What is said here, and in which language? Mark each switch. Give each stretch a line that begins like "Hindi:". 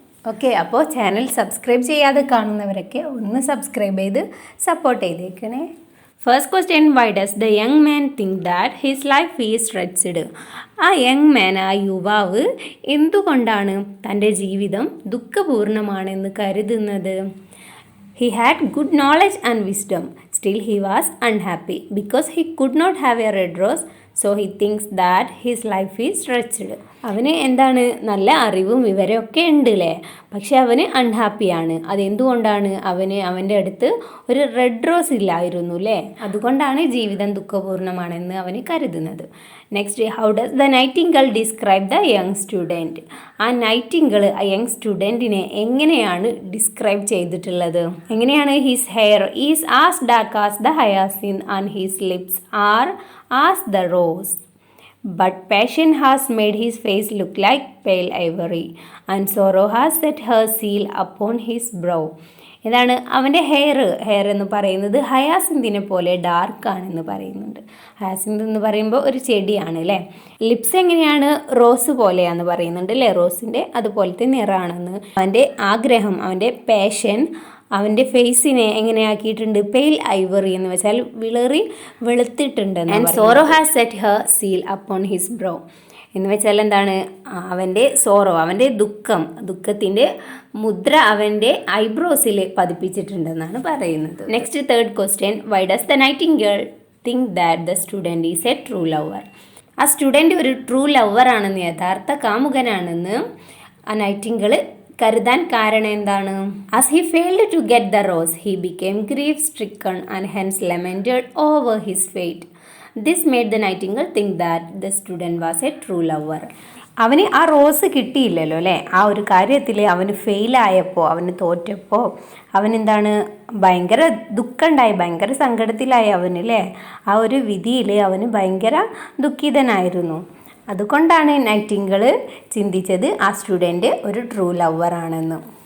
Malayalam: Okay, അപ്പോൾ channel subscribe ചെയ്യാതെ കാണുന്നവരൊക്കെ ഒന്ന് സബ്സ്ക്രൈബ് ചെയ്ത് സപ്പോർട്ട് ചെയ്തേക്കണേ.
English: First question, why does the young man think that his life is wretched?
Malayalam: ആ യങ് മാൻ, ആ യുവാവ് എന്തുകൊണ്ടാണ് തൻ്റെ ജീവിതം ദുഃഖപൂർണമാണെന്ന് കരുതുന്നത്?
English: He had good knowledge and wisdom. Still he was unhappy because he could not have a red rose. So he thinks that his life is wretched.
Malayalam: അവന് എന്താണ്, നല്ല അറിവും വിവരമൊക്കെ ഉണ്ട് അല്ലേ, പക്ഷെ അവന് അൺഹാപ്പിയാണ്. അതെന്തുകൊണ്ടാണ്? അവൻ്റെ അടുത്ത് ഒരു റെഡ് റോസ് ഇല്ലായിരുന്നു അല്ലേ, അതുകൊണ്ടാണ് ജീവിതം ദുഃഖപൂർണ്ണമാണെന്ന് അവന് കരുതുന്നത്.
English: Next, how does the nightingale describe the young student?
Malayalam: ആ നൈറ്റിംഗേൾ ആ യങ് സ്റ്റുഡൻറ്റിനെ എങ്ങനെയാണ് ഡിസ്ക്രൈബ് ചെയ്തിട്ടുള്ളത്? എങ്ങനെയാണ്?
English: His hair is as dark as the hyacinth and his lips are as the rose. But passion has made his face look like pale ivory, and sorrow has set her seal upon his brow.
Malayalam: ഇതാണ് അവൻ്റെ hair എന്ന് പറയുന്നത് ഹയാസിന്തിനെ പോലെ ഡാർക്കാണെന്ന് പറയുന്നുണ്ട്. Hyacinth എന്ന് പറയുമ്പോൾ ഒരു ചെടിയാണ് അല്ലേ. ലിപ്സ് എങ്ങനെയാണ്? റോസ് പോലെയാണെന്ന് പറയുന്നുണ്ട് അല്ലേ, റോസിൻ്റെ അതുപോലത്തെ നിറാണെന്ന്. അവൻ്റെ ആഗ്രഹം, അവൻ്റെ പാഷൻ അവൻ്റെ ഫേസിനെ എങ്ങനെയാക്കിയിട്ടുണ്ട്? പെയിൽ ഐവറി എന്ന് വെച്ചാൽ വെളുത്തിട്ടുണ്ട്.
English: and sorrow has set her seal upon his brow
Malayalam: എന്ന് വെച്ചാൽ എന്താണ്? അവൻ്റെ സോറോ, അവൻ്റെ ദുഃഖത്തിൻ്റെ മുദ്ര അവൻ്റെ ഐബ്രോസിൽ പതിപ്പിച്ചിട്ടുണ്ടെന്നാണ് പറയുന്നത്.
English: Next, third question, why does the nightingale think that the student is a true lover?
Malayalam: ആ സ്റ്റുഡൻറ്റ് ഒരു ട്രൂ ലവർ ആണെന്ന്, യഥാർത്ഥ കാമുകനാണെന്ന് ആ നൈറ്റിംഗേൾ കരുതാൻ കാരണം എന്താണ്?
English: As he failed to get the rose, he became grief-stricken and hence lamented over his fate. This made the nightingale think that the student was a true lover.
Malayalam: അവന് ആ rose കിട്ടിയില്ലല്ലോ അല്ലേ, ആ ഒരു കാര്യത്തിൽ അവന് ഫെയിലായപ്പോൾ, അവന് തോറ്റപ്പോൾ അവനെന്താണ്, ഭയങ്കര ദുഃഖമുണ്ടായി, ഭയങ്കര സങ്കടത്തിലായി അവനല്ലേ. ആ ഒരു വിധിയിൽ അവന് ഭയങ്കര ദുഃഖിതനായിരുന്നു. അതുകൊണ്ടാണ് നൈറ്റിംഗേൾ ചിന്തിച്ചത് ആ സ്റ്റുഡൻറ്റ് ഒരു ട്രൂ ലവർ ആണെന്ന്.